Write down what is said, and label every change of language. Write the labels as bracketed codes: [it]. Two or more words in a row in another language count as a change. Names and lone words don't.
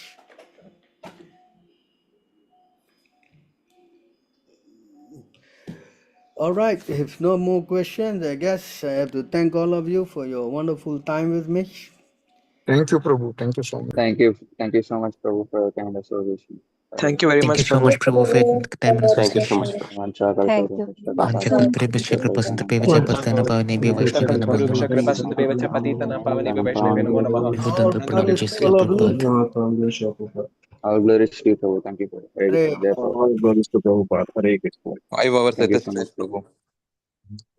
[en] All right, if no more questions, I guess I have to thank all of you for your wonderful time with me. Thank you, Prabhu. Thank you so much. Thank you so much, Prabhu, for your kind association. Thank you very Thank you much, so Prabhu. much, Prabhu, for your time and Thank you so association. much, Prabhu. Thank you. [sa] Vanchakrutaribhishya kripasindhubhyo vachapatana pavanebhyo Vaishnavyo namo namo. Vibuddham [en] All of you. All glories to you, Prabhu. Thank you, Prabhu. Hare Hare Krishna. Jai Prabhu. All glories to Prabhupada. Hare Krishna. 5 hours Thank [te] అయితే [en] you so much, Prabhu. Prabhu.